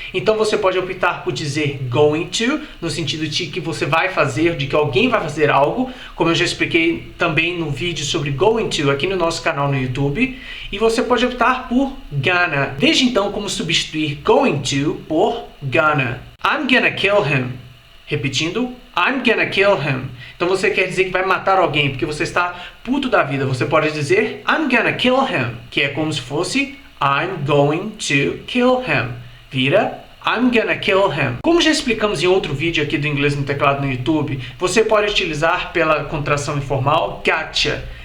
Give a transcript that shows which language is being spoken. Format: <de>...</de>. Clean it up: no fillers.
<pt>Então você pode optar por dizer going to, no sentido de que você vai fazer, de que alguém vai fazer algo, como eu já expliquei também no vídeo sobre going to aqui no nosso canal no YouTube. E você pode optar por gonna. Veja então como substituir going to por gonna.</pt> <en>I'm gonna kill him.</en> <pt>Repetindo,</pt> <en>I'm gonna kill him.</en> <pt>Então você quer dizer que vai matar alguém porque você está puto da vida. Você pode dizer</pt> <en>I'm gonna kill him,</en> <pt>que é como se fosse</pt> <en>I'm going to kill him.</en> <pt>Vira</pt> <en>I'm gonna kill him.</en> <pt>Como já explicamos em outro vídeo aqui do Inglês no Teclado no YouTube, você pode utilizar pela contração informal gotcha.</pt>